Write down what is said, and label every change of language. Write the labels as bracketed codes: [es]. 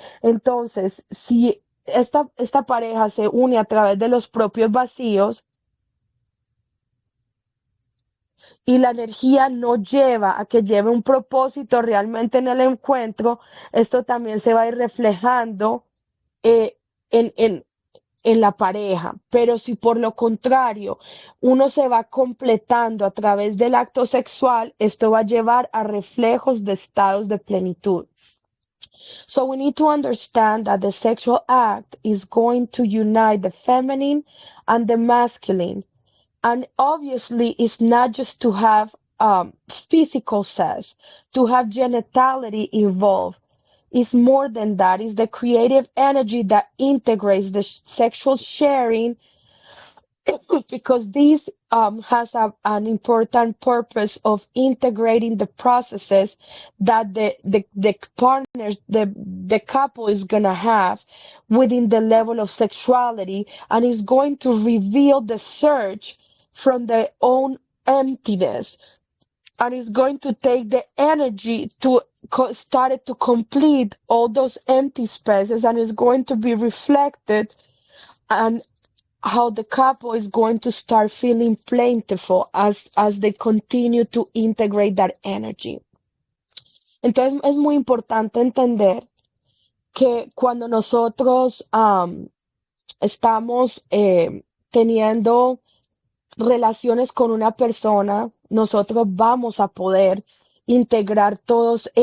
[es] Entonces, si esta pareja se une a través de los propios vacíos, y la energía no lleva a que lleve un propósito realmente en el encuentro, esto también se va a ir reflejando eh, en, en, en la pareja. Pero si por lo contrario uno se va completando a través del acto sexual, esto va a llevar a reflejos de estados de plenitud. [en] So we need to understand that the sexual act is going to unite the feminine and the masculine. And obviously, it's not just to have physical sex, to have genitality involved. It's more than that. It's the creative energy that integrates the sexual sharing because this has an important purpose of integrating the processes that the partners, the couple is going to have within the level of sexuality and is going to reveal the search from their own emptiness and is going to take the energy to start to complete all those empty spaces and is going to be reflected and how the couple is going to start feeling plentiful as they continue to integrate that energy. [es] Entonces es muy importante entender que cuando nosotros estamos teniendo relaciones con una persona, nosotros vamos a poder integrar todo